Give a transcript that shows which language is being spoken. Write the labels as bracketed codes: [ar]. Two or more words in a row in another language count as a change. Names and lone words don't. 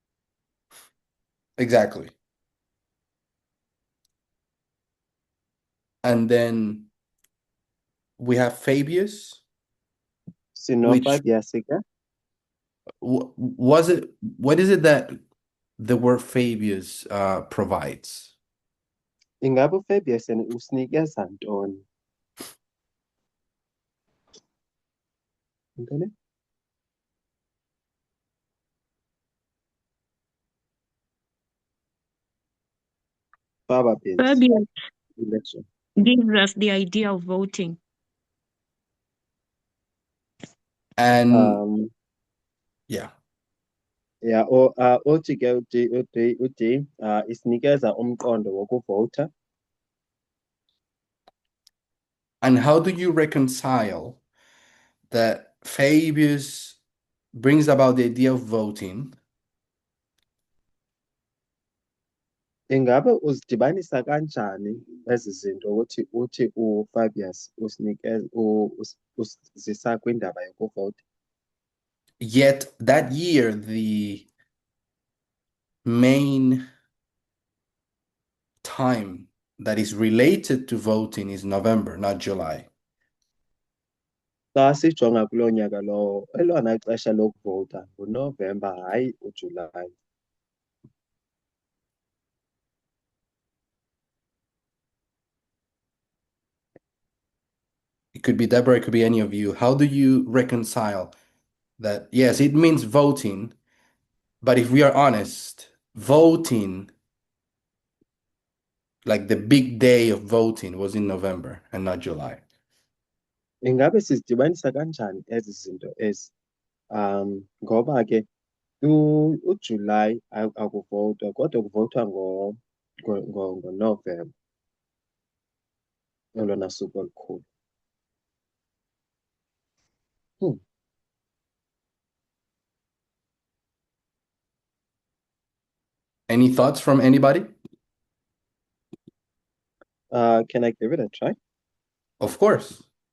[en] Exactly. And then we have Fabius, which [xh] Sino-Fabius ke? [en] what is it that the word Fabius provides? [xh] Ingabe uFabius yena usinikeza ntoni? Ntoni? [en] Faba-based Fabian election. gives us the idea of voting. And yeah. Yeah, [zu] uthi ke uD isinikeza umqondo wokuvota. [en] And how do you reconcile that Fabius brings about the idea of voting? [zu] Ingabe uzidibanisa kanjani ezi zinto ukuthi uthi uFabius usinikeza uzisa kwindaba yokuvota? [en] Yet that year, the main time that is related to voting is November, not July. [xh] Xa sijonga kulo nyaka lowo, elona xesha lokuvota nguNovember, hayi uJulayi. [en] It could be Deborah, it could be any of you. How do you reconcile that? Yes, it means voting, but if we are honest, voting, like the big day of voting, was in November and not July. [xh] Ingabe sizidibanisa kanjani ezi zinto ezi? Ngoba ke uJulayi akuvotwa kodwa kuvotwa ngoNovember, olona suku olukhulu. [en] Any thoughts from anybody? Can I give it a try? Of course.